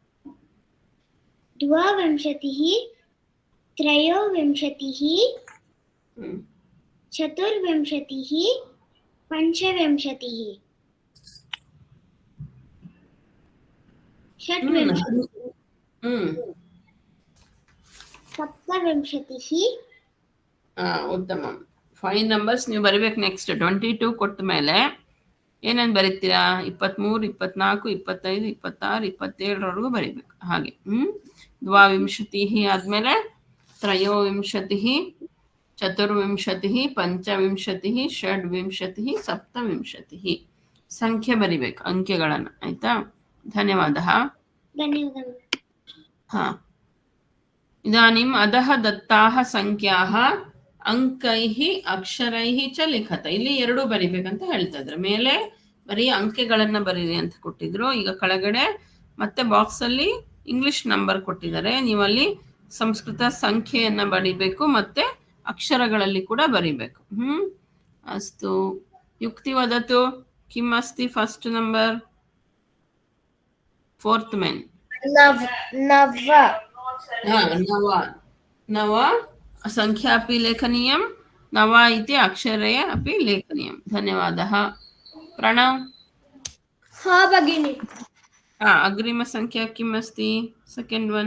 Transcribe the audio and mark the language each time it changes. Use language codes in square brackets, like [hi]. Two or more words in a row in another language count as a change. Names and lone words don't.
[sa] 22 त्रयोविंशतिः चतुर्विंशतिः पञ्चविंशतिः षड्विंशतिः सप्तविंशतिः [kn] उत्तमं 5 numbers ನೀವು ಬರಿಬೇಕು ನೆಕ್ಸ್ಟ್ 22 ಕೊಟ್ಟ ಮೇಲೆ ಏನೇನು ಬರೀತೀರಾ 23 24 25 26 27 ರವರೆಗೂ ಬರಿಬೇಕು ಹಾಗೆ द्वाविंशतिः ಆದ್ಮೇಲೆ [sa] त्रयोविंशतिः चतुर्विंशतिः पञ्चविंशतिः षड्विंशतिः सप्तविंशतिः [kn] ಸಂಖ್ಯೆ ಬರಿಬೇಕು ಅಂಕೆಗಳನ್ನು ಆಯ್ತಾ ಧನ್ಯವಾದः [sa] इदानीम् अधः दत्ताः संख्याः अंकैः अक्षरैः च लिखत [kn] ಇಲ್ಲಿ ಎರಡು ಬರಿಬೇಕಂತ ಹೇಳ್ತಾ ಇದ್ರು ಮೇಲೆ ಬರೀ ಅಂಕೆಗಳನ್ನು ಬರೀರಿ ಅಂತ ಕೊಟ್ಟಿದ್ರು ಈಗ ಕೆಳಗಡೆ ಮತ್ತೆ ಬಾಕ್ಸ್ ಅಲ್ಲಿ [en] English number [kn] ಕೊಟ್ಟಿದ್ದಾರೆ ನೀವು ಅಲ್ಲಿ ಸಂಸ್ಕೃತ ಸಂಖ್ಯೆಯನ್ನ ಬರಿಬೇಕು ಮತ್ತೆ ಅಕ್ಷರಗಳಲ್ಲಿ ಕೂಡ ಬರಿಬೇಕು [sa] ಅಸ್ತು ಯುಕ್ತಿ ವದತು किम् अस्ति [en] first number fourth man [sa] नव नव संख्या अपि लेखनीयं नव इति अक्षरे अपि लेखनीयं धन्यवादः प्रणव भगिनी अग्रिम संख्या किम् अस्ति [en] second one